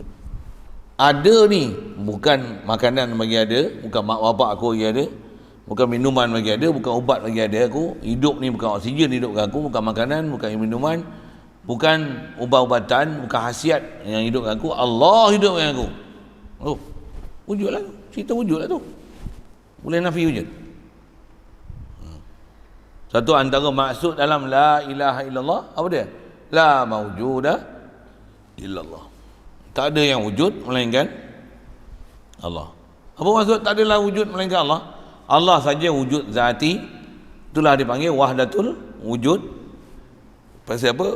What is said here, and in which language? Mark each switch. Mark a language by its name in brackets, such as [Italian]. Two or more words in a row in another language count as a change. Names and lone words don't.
[Malay] Ada ni, bukan makanan bagi ada, bukan mak bapak aku bagi ada, bukan minuman bagi ada, bukan ubat bagi ada aku, hidup ni bukan oksigen hidupkan aku, bukan makanan, bukan minuman, bukan ubat-ubatan, bukan khasiat yang hidupkan aku, Allah hidupkan aku. Oh, wujud lah, cerita wujud lah tu. Boleh nafi wujud. Satu antara maksud dalam [Arabic] لا إله إلا الله, [Malay] apa dia? [Arabic] لا موجود إلا الله. [Malay] Tak ada yang wujud melainkan Allah. Apa maksud tak adalah wujud melainkan Allah? Allah saja wujud zati, itulah dipanggil [Arabic] وحدة الوجود. [Malay] Pasal apa?